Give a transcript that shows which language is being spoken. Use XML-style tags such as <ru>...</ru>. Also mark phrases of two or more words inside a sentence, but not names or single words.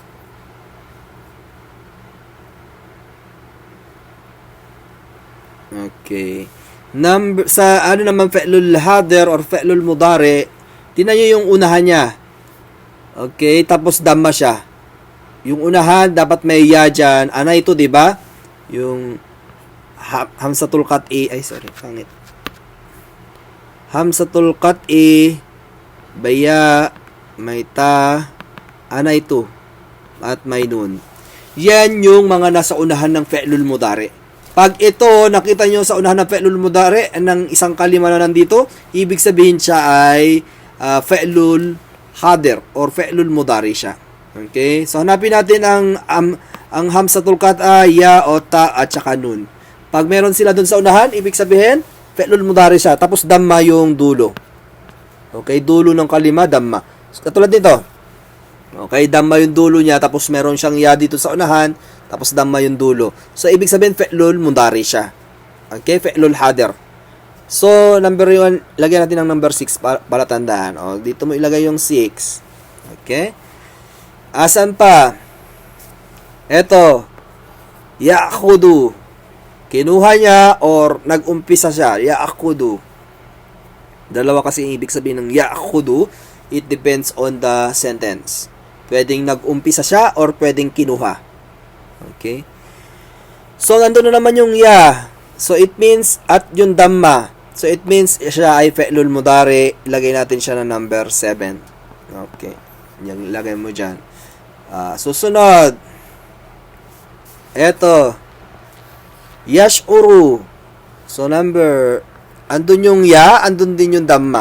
<tl>Okay. Sa ano naman</tl> <ar>فعل الحاضر</ar> <tl>or</tl> <ar>فعل المضارع,</ar> <tl>tingnan nyo yung unahan niya. Okay, tapos damma siya. Yung unahan dapat may ya dyan. Ana ito, 'di ba? Yung</tl> <ar>همزة القطع,</ar> <tl>pangit.</tl> <ar>همزة القطع,</ar> <tl>baya, may ta, ana ito, at may nun. Yan yung mga nasa unahan ng</tl> <ar>فعل المضارع.</ar> <tl>Pag ito, nakita nyo sa unahan ng</tl> <ar>فعل المضارع,</ar> <tl>ng isang kalima na nandito, ibig sabihin siya ay</tl> <ar>فعل الحاضر</ar> <tl>or</tl> <ar>فعل المضارع</ar> <tl>siya. Okay? So, hanapin natin ang</tl> <ar>همزة القطع,</ar> <tl>ya o ta at saka nun. Pag meron sila dun sa unahan, ibig sabihin,</tl> <ar>فعل المضارع</ar> <tl>siya. Tapos, damma yung dulo. Okay? Dulo ng kalima, damma. So, katulad nito. Okay? Damma yung dulo niya, tapos meron siyang ya dito sa unahan, tapos damma yung dulo. So, ibig sabihin,</tl> <ar>فعل المضارع</ar> <tl>siya.</tl> <ar>Okay? فعل الحاضر.</ar> <tl>So, number 1, lagyan natin ng number 6 para tandaan. Dito mo ilagay yung 6. Okay? Asan pa? Eto. Ya'khudu. Kinuha niya or nag-umpisa siya. Ya'khudu. Dalawa kasi yung ibig sabihin ng ya'khudu.</tl> <en>It depends on the sentence.</en> <tl>Pwedeng nag-umpisa siya or pwedeng kinuha. Okay? So, nandun na naman yung ya. So,</tl> <en>it means</en> <tl>at yung damma. So,</tl> <en>it means</en> <tl>siya ay</tl> <ar>فعل المضارع.</ar> <tl>Ilagay natin siya na number 7. Okay. Yung ilagay mo dyan. Susunod. Eto. Yash'uru. So, andun yung ya, andun din yung damma.</tl>